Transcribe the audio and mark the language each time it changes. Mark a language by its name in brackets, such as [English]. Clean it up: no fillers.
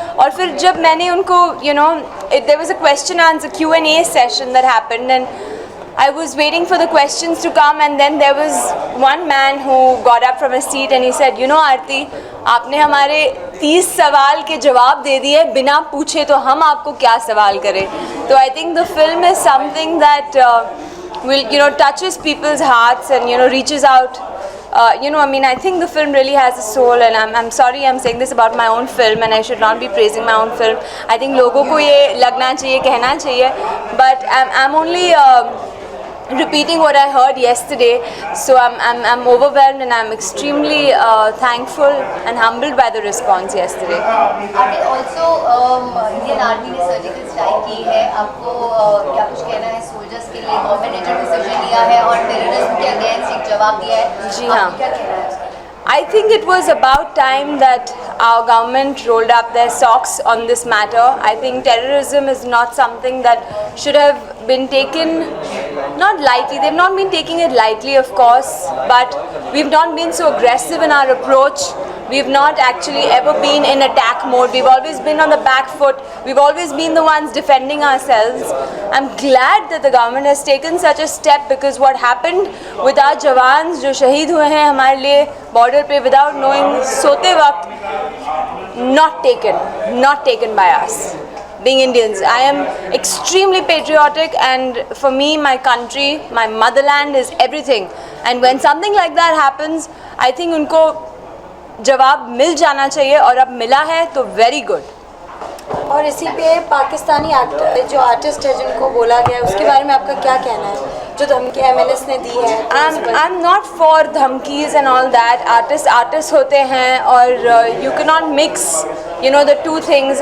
[Hindi] और फिर जब मैंने उनको [English] there was a question answer Q&A session that happened, and I was waiting for the questions to come, and then there was one man who got up from his seat and he said, Aarti, [Hindi] आपने हमारे 30 सवाल के जवाब दे दिए बिना पूछे, तो हम आपको क्या सवाल करें. [English] तो I think the film is something that will touches people's hearts and reaches out. I think the film really has a soul, and I'm sorry I'm saying this about my own film, and I should not be praising my own film. I think [Hindi] लोगों को ये लगना चाहिए, कहना चाहिए, [English] but I'm only repeating what I heard yesterday. So I'm overwhelmed and I'm extremely thankful and humbled by the response yesterday. [Hindi] अभी also Indian army ने surgical strike की है, आपको क्या कुछ कहना है सोल्जर्स के लिए? गवर्नमेंट ने जो डिसीजन लिया है और टेररिज्म के अगेंस्ट एक जवाब दिया है, जी हाँ। आपको क्या कहना है? [English] I think it was about time that our government rolled up their socks on this matter. I think terrorism is not something that should have been taken not lightly. They've not been taking it lightly, of course, but we've not been so aggressive in our approach. We've not actually ever been in attack mode. We've always been on the back foot. We've always been the ones defending ourselves. I'm glad that the government has taken such a step, because what happened with our jawans [Hindi] जो शहीद हुए हैं हमारे लिए border पे [English] without knowing [Hindi] सोते वक्त, [English] not taken by us. Being Indians, I am extremely patriotic, and for me, my country, my motherland is everything. And when something like that happens, I think [Hindi] उनको जवाब मिल जाना चाहिए, और अब मिला है तो वेरी गुड। और इसी पे पाकिस्तानी एक्टर जो आर्टिस्ट है जिनको बोला गया है, उसके बारे में आपका क्या कहना है, जो धमकी MLS ने दी है? [English] I'm not for धमकीज and all that. Artists [Hindi] होते हैं, और [English] you cannot mix, you know, the two things.